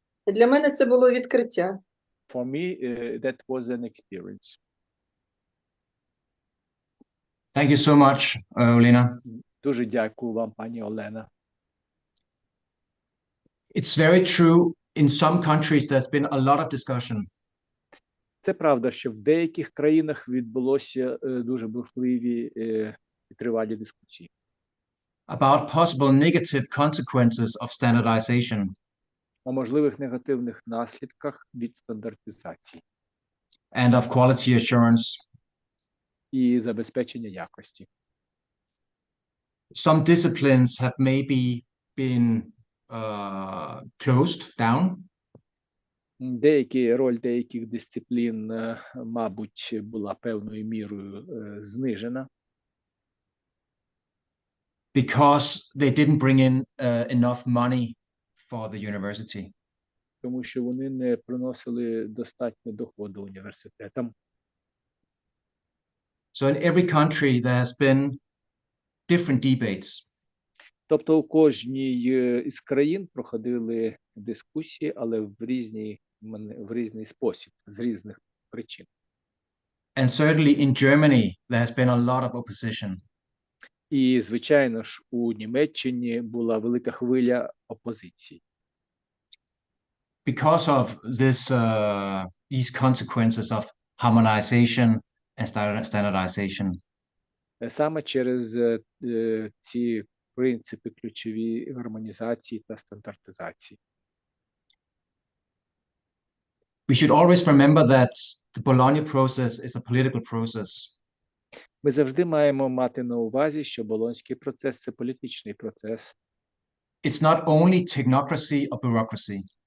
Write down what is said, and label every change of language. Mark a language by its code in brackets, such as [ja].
[uk] Для мене це було відкриття. [en] For me, that was an experience. Thank you so much, Olena. [uk] Дуже дякую вам, пані Олена. [en] It's very true. In some countries, there's been a lot of discussion [uk] Це правда, що в деяких країнах відбулося дуже бурхливі і тривалі дискусії [en] about possible negative consequences of standardization. [uk] о можливих негативних наслідках від стандартизації [en] And of quality assurance. [uk] і забезпечення якості. [en] Some disciplines have maybe been closed down. [uk] Роль деяких дисциплін, мабуть, була певною мірою знижена, [en] Because they didn't bring in enough money for the university. [uk] тому що вони не приносили достатньо доходу університетам. [en] So in every country, there has been different debates. [uk] Тобто у кожній із країн проходили дискусії, але в різний спосіб, з різних причин. [en] And certainly in Germany, there has been a lot of opposition. [uk] І, звичайно ж, у Німеччині була велика хвиля опозиції. [en] Because of these consequences of harmonization and standardization. [uk] Саме через ці принципи ключові гармонізації та стандартизації. [en] We should always remember that the Bologna process is a political process. [uk] Ми завжди маємо мати на увазі, що Болонський процес – це політичний процес. [en] It's not only technocracy or bureaucracy.